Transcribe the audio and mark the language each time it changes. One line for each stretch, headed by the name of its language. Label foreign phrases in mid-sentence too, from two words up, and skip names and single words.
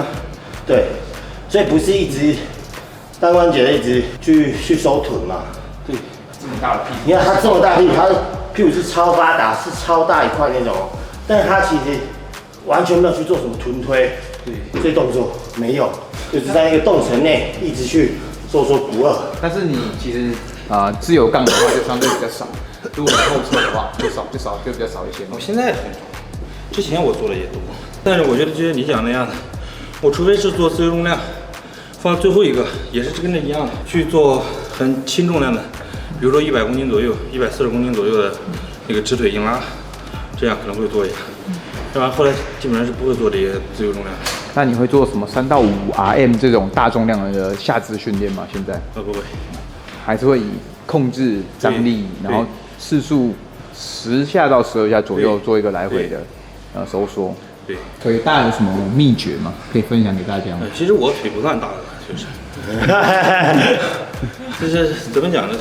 Chinese: 對，所以不是一直單關節的一直去收臀嘛。對，這麼大的屁股。你看它這麼大屁股，它的屁股是超發達，是超大一塊那種，但是它其實完全沒有去做什麼臀推，這些動作沒有，就只在一個動程內一直去收縮股二。但是你其實自由槓的話就相對比較少，如果你後側的話就比較少一些。我現在很多，之前我做的也多，但是我覺得就像你講那樣的，我除非是做自由重量，放最後一個也是跟這一樣的，去做很輕重量的，比如說100公斤左右、140公斤左右的那個直腿硬拉，這樣可能會做一下。要不然後來基本上是不會做這些自由重量。那你會做什麼3到5 RM 這種大重量的下肢訓練嗎？現在？不會，還是會以控制張力，然後次數10下到12下左右做一個來回的收縮。對，腿大有什麼秘訣嗎？可以分享給大家嗎？其實我腿不算大的，就是怎麼講呢？